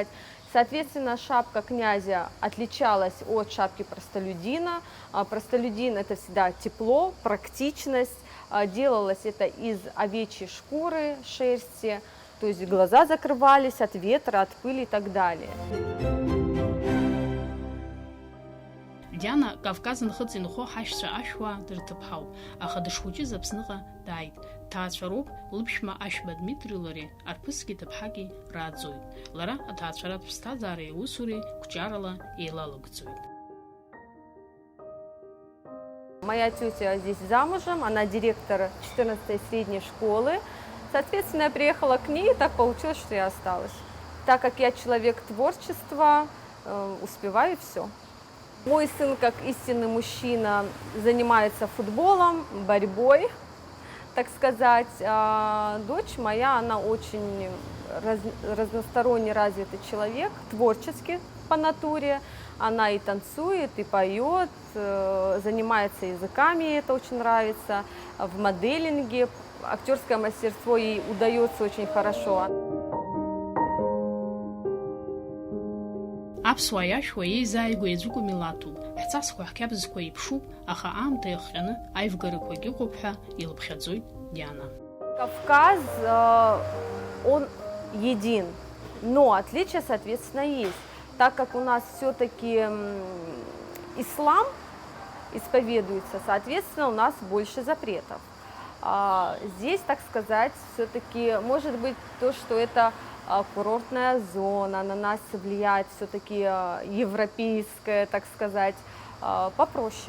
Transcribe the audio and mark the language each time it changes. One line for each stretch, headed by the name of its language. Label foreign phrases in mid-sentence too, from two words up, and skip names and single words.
Russian: Соответственно, шапка князя отличалась от шапки простолюдина. Простолюдин – это всегда тепло, практичность. Делалось это из овечьей шкуры, шерсти, то есть глаза закрывались от ветра, от пыли и так далее.
Abkhazian: Диана Кавказ нхыҵ инхо ҳашьцәа ашәуа дырҭыԥҳауп, аха дышхәыҷыз Аԥсныҟа дааит. Ҭаацәароуп лыԥшәма Ашьба Дмитри лареи арԥысгьы ҭыԥҳаки рааӡоит. Лара аҭаацәаратә ԥсҭазаареи аусуреи қәҿиарала еилалагӡоит.
Russian: Моя тетя здесь замужем, она директор 14-й средней школы. Соответственно, я приехала к ней, и так получилось, что я осталась. Так как я человек творчества, успеваю все. Мой сын, как истинный мужчина, занимается футболом, борьбой, так сказать. А дочь моя, она очень разносторонне развитый человек, творческий по натуре. Она и танцует, и поет, занимается языками, ей это очень нравится, в моделинге. Актерское мастерство ей удается очень хорошо.
Abkhazian: Аԥсуаа иашәуа еизааигәа еиҵәықәоу милаҭуп, ҳҵасқәа ҳқьабзқәа еиԥшуп, аха аамҭа иахҟьаны аивгарақәагь ыҟоуп ҳәа илыԥхьаӡоит Диана.
Russian: Кавказ, он един, но отличия, соответственно, есть. Так как у нас все-таки ислам исповедуется, соответственно, у нас больше запретов. Здесь, так сказать, все-таки может быть то, что это курортная зона, на нас влияет все-таки европейская, так сказать, попроще.